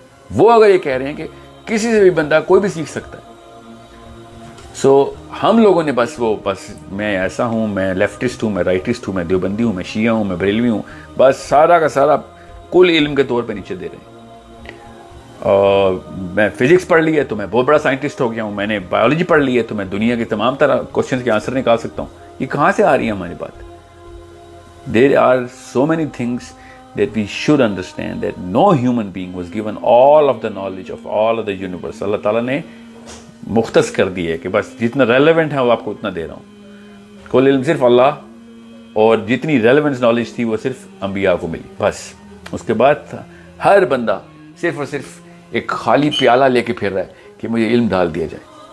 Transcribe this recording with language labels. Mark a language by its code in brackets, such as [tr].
[ur] وہ اگر یہ کہہ رہے ہیں کہ کسی سے بھی بندہ کوئی بھی سیکھ سکتا ہے, سو ہم لوگوں نے بس میں ایسا ہوں, میں لیفٹسٹ ہوں, میں رائٹسٹ ہوں, میں دیوبندی ہوں, میں شیعہ ہوں, میں بریلوی ہوں, بس سارا کا سارا کل علم کے طور پہ نیچے دے رہے ہیں. اور میں فزکس پڑھ لی ہے تو میں بہت بڑا سائنٹسٹ ہو گیا ہوں, میں نے بایولوجی پڑھ لی ہے تو میں دنیا کے تمام طرح کوشچنس کے آنسر نکال سکتا ہوں. یہ کہاں سے آ رہی ہے ہماری بات؟ [en] There are so many things that we should understand that no human being was given all of the knowledge of all of the universe. [ur] اللہ تعالیٰ نے مختص کر دی ہے کہ بس جتنا ریلیونٹ ہے وہ آپ کو اتنا دے رہا ہوں. کل علم صرف اللہ, اور جتنی ریلیونس نالج تھی وہ صرف انبیاء کو ملی بس. اس کے بعد ہر بندہ صرف اور صرف ایک خالی پیالہ لے کے پھر رہا ہے کہ مجھے علم ڈال دیا جائے.